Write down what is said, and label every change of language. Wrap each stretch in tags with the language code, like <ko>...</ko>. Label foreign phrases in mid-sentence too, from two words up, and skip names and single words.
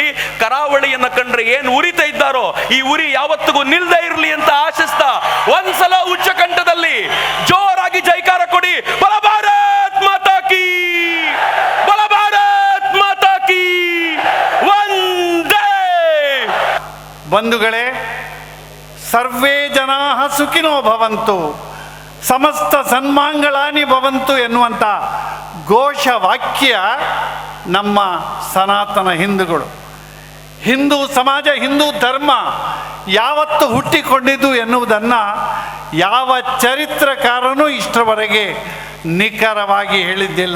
<kn>ಕರಾವಳಿಯನ್ನ ಕಂಡ್ರೆ ಏನು ಉರಿತಾ ಇದ್ದಾರೋ ಈ ಉರಿ ಯಾವತ್ತಿಗೂ ನಿಲ್ದೇ ಇರ್ಲಿ ಅಂತ ಆಶಿಸ್ತಾ ಒಂದ್ಸಲ ಉಚ್ಚ ಕಂಠದಲ್ಲಿ ಜೋರಾಗಿ ಜೈಕಾರ ಕೊಡಿ.</kn> <hi>बल भारत माता की, बल भारत माता की, वंदे.</hi> <kn>ಬಂಧುಗಳೇ,</kn> <sa>ಸರ್ವೇ ಜನಾ ಸುಖಿನೋ ಭವಂತು, ಸಮಸ್ತ ಸನ್ಮಾಂಗಳಾನಿ ಭವಂತು</sa> <kn>ಎನ್ನುವಂಥ ಘೋಷವಾಕ್ಯ ನಮ್ಮ ಸನಾತನ ಹಿಂದೂಗಳು. ಹಿಂದೂ ಸಮಾಜ, ಹಿಂದೂ ಧರ್ಮ ಯಾವತ್ತು ಹುಟ್ಟಿಕೊಂಡಿದ್ದು ಎನ್ನುವುದನ್ನು ಯಾವ ಚರಿತ್ರಕಾರನೂ ಇಷ್ಟರವರೆಗೆ ನಿಖರವಾಗಿ ಹೇಳಿದ್ದಿಲ್ಲ.</kn>